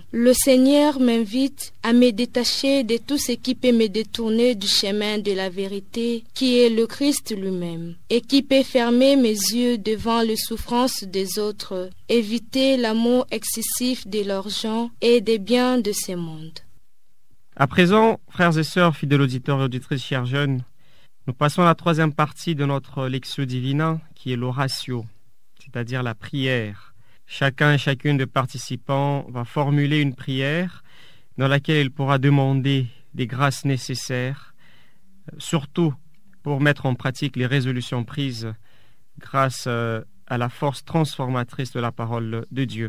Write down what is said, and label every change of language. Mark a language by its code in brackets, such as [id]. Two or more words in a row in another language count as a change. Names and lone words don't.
[fr] Le Seigneur m'invite à me détacher de tout ce qui peut me détourner du chemin de la vérité qui est le Christ lui-même et qui peut fermer mes yeux devant les souffrances des autres, éviter l'amour excessif de l'argent et des biens de ce monde. À présent, frères et sœurs, fidèles auditeurs et auditrices, chers jeunes, nous passons à la troisième partie de notre [la] Lectio Divina, [fr] qui est l'oratio, c'est-à-dire la prière. Chacun et chacune des participants va formuler une prière dans laquelle il pourra demander des grâces nécessaires, surtout pour mettre en pratique les résolutions prises grâce à la force transformatrice de la parole de Dieu.